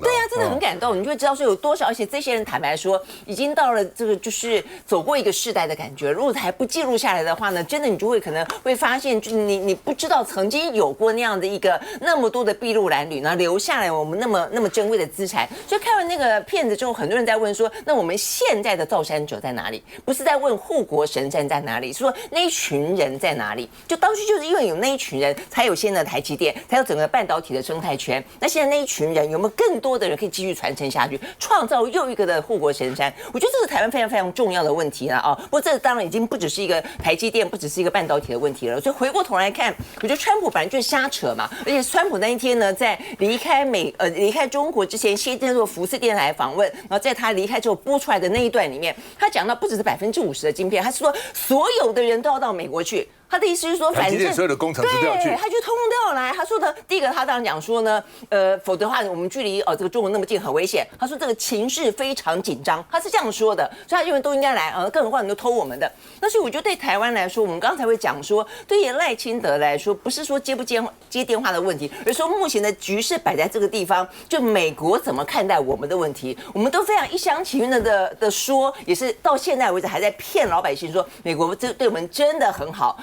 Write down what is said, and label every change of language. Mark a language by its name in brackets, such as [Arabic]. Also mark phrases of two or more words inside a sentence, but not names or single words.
[Chinese] 對啊，真的很感動，你就会知道說有多少，而且這些人坦白說，已經到了這個就是走過一個世代的感覺。如果還不記錄下來的話呢，真的。你就會可能會發現，就你不知道曾經有過那樣的一個那麼多的篳路藍縷，然後留下來我們那麼珍貴的資產。所以看完那個片子之後，很多人在問說，那我們現在的造山者在哪裡？不是在問護國神山在哪裡，是說那一群人在哪裡？就當初就是因為有那一群人，才有現在的台積電，才有整個半導體的生態圈。那現在那一群人有沒有更多的人可以繼續傳承下去，創造又一個的護國神山？我覺得這是台灣非常非常重要的問題了不過這當然已經不只是一個台積電，不只是是一個半導體的問題了。所以回過頭來看，我覺得川普本來就是瞎扯嘛。而且川普那一天呢，在離開中國之前，先接受福斯電台訪問，然後在他離開之後播出來的那一段裡面，他講到不只是50%的晶片，他是說所有的人都要到美國去。他的意思是說，反正所有的工程師都要去，对，他就通通都要來。他说的第一個，他當然講說呢，否則的話，我們距離這個中國那麼近，很危險。他說這個情勢非常緊張，他是這樣說的，所以他認為都應該來，更何況你都偷我們的。那所以我覺得對台灣來說，我們剛才會講說，對於賴清德來說，不是說接不接電話的問題，而是說目前的局勢擺在這個地方，就美國怎麼看待我們的問題，我們都非常一廂情願的說，也是到現在為止還在騙老百姓說美國這對我們真的很好。